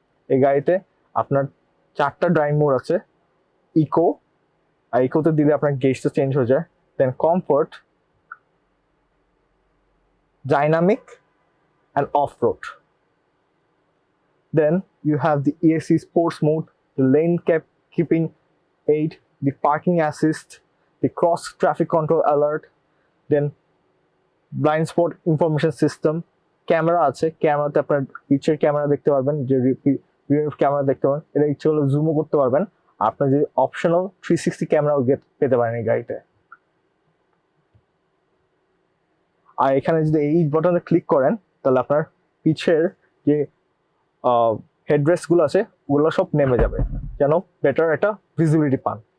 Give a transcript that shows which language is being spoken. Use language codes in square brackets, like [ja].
[bn] এই গাড়িতে আপনার 4টা ড্রাইভিং মোড আছে। ইকো, আর ইকোতে দিলে আপনার গেজটা চেঞ্জ হয়ে যায়। [en] Then comfort, dynamic and off-road. Then you have the ESC sports mode, the lane keeping aid, the parking assist, the cross traffic control alert, then blind spot information system, [bn] camera আছে, ক্যামেরাতে আপনার পিছের camera দেখতে পারবেন, যে rear camera দেখতে পারবেন, এটা ইচ্ছে হলে জুমও করতে পারবেন। আপনার যে অপশনাল 360 ক্যামেরাও পেতে পারেন এই গাড়িতে। আর এখানে যদি এই বাটনে ক্লিক করেন তাহলে আপনার পিছের যে হেডরেস্টগুলো আছে ওগুলো সব নেমে যাবে, যেন বেটার একটা ভিজিবিলিটি পান।